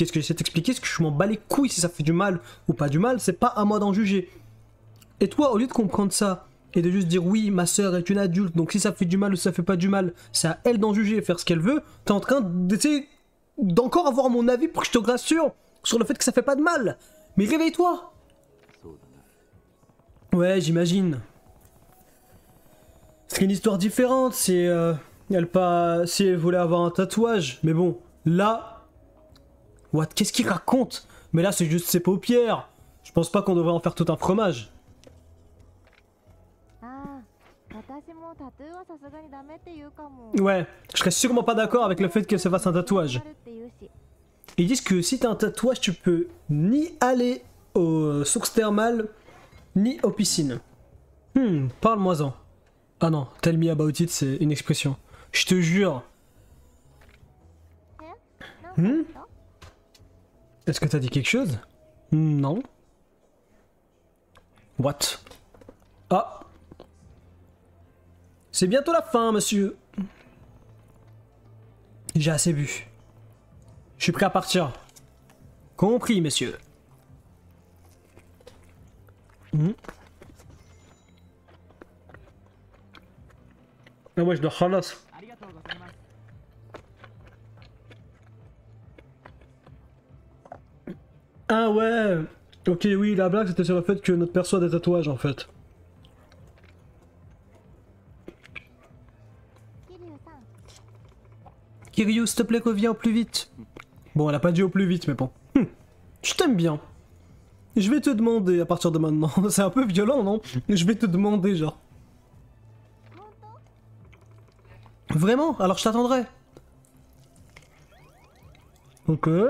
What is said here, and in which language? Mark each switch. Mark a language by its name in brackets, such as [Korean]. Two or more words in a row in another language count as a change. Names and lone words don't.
[French] Ce que j'essaie de t'expliquer, c'est que je m'en bats les couilles si ça fait du mal ou pas du mal, c'est pas à moi d'en juger. Et toi, au lieu de comprendre ça et de juste dire oui, ma sœur est une adulte, donc si ça fait du mal ou si ça fait pas du mal, c'est à elle d'en juger et faire ce qu'elle veut, t'es en train d'essayer d'encore avoir mon avis pour que je te rassure sur le fait que ça fait pas de mal. Mais réveille-toi! [Japanese] そうだな。 [French] Ouais, j'imagine. C'est une histoire différente si si elle voulait avoir un tatouage. Mais bon, là... What? Qu'est-ce qu'il raconte? Mais là, c'est juste ses paupières. Je pense pas qu'on devrait en faire tout un fromage. [Japanese] ああ、私もタトゥーはさすがにダメって言うかも。 [French] Ouais, je serais sûrement pas d'accord avec le fait qu'elle se fasse un tatouage. [Japanese] って言うし。 [French] Ils disent que si t'as un tatouage, tu peux ni aller aux sources thermales, ni aux piscines. Parle-moi-en. Ah non, [English] tell me about it, [French] c'est une expression. Je te jure. [Japanese] え？なんか言った？ [French] Est-ce que t'as dit quelque chose? Non. What? Ah. C'est bientôt la fin, monsieur. J'ai assez bu. Je suis prêt à partir. Compris, messieurs. Ah ouais, je dois khalas. Ah ouais. Ok, oui, la blague c'était sur le fait que notre perso a des tatouages en fait. [Japanese] 桐生さん、 [French] Kiryu, s'il te plaît, reviens au plus vite. Bon, elle a pas dit au plus vite, mais bon. Je t'aime bien. Je vais te demander à partir de maintenant. C'est un peu violent, non? Je vais te demander, genre. [Japanese] 本当？ [French] Vraiment? Alors je t'attendrai. Ok.